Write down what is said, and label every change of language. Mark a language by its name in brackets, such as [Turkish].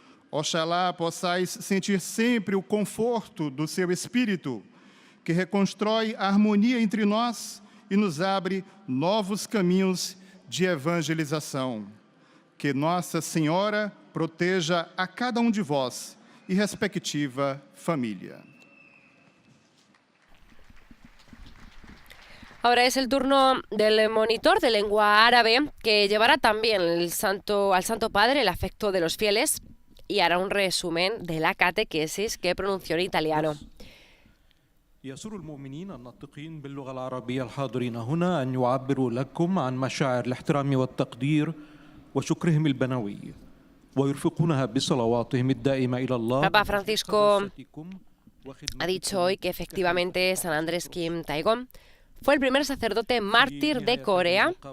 [Portuguese] Oxalá possais sentir sempre o conforto do seu Espírito, que reconstrói a harmonia entre nós e nos abre novos caminhos de evangelização. Que Nossa Senhora proteja a cada um de vós e respectiva família. [Spanish] Ahora es el turno del monitor de lengua árabe, que llevará también al Santo Padre el afecto de los fieles y hará un resumen de la catequesis que pronunció en italiano. [Arabic] يسر المؤمنين الناطقين باللغة العربية الحاضرين هنا أن يعبروا لكم عن مشاعر الاحترام والتقدير وشكرهم البنوي ويرفقونها بصلواتهم الدائمة إلى الله. [Spanish] Papa Francisco ha dicho hoy que efectivamente San Andrés Kim Taegon fue el primer sacerdote mártir de Corea.